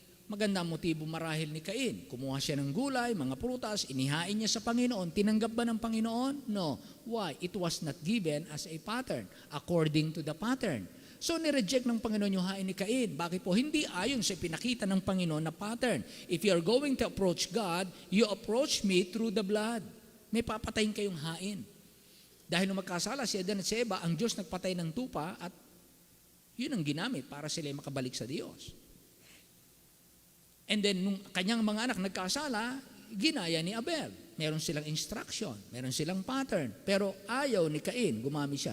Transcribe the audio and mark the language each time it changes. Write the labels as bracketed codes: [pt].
[tl] Maganda ang motibo marahil ni Cain. Kumuha siya ng gulay, mga prutas, inihain niya sa Panginoon. Tinanggap ba ng Panginoon? [en] No. Why? It was not given as a pattern, according to the pattern. [tl] So, nireject ng Panginoon yung hain ni Cain. Bakit po? Hindi ayon sa pinakita ng Panginoon na pattern. [en] If you are going to approach God, you approach me through the blood. [tl] May papatayin kayong hain. Dahil nung magkasala si Adan at si Eva, ang Diyos nagpatay ng tupa at yun ang ginamit para sila makabalik sa Diyos. And then, nung kanyang mga anak nagkasala, ginaya ni Abel. Meron silang instruction, meron silang pattern. Pero ayaw ni Cain, gumamit siya.